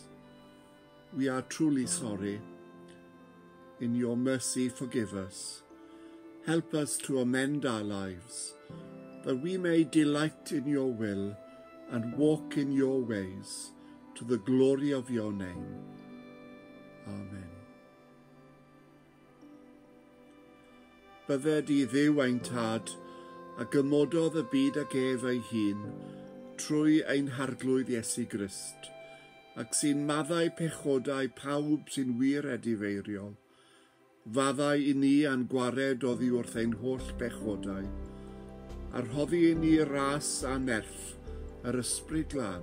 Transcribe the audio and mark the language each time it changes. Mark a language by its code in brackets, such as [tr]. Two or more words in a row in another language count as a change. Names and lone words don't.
[en] We are truly sorry. In your mercy, forgive us. Help us to amend our lives, that we may delight in your will and walk in your ways, to the glory of your name. Amen. [cy] Bydded i Dduw ein tad, a gymododd y byd ag ef ei hun, trwy ein harglwydd Iesu Grist, ac sy'n maddau pechodau pawb sy'n wir edifeiriol, faddau i ni a'n gwared oddi wrth ein holl bechodau, a rhoddi i ni ras a nerth yr ysbryd glân.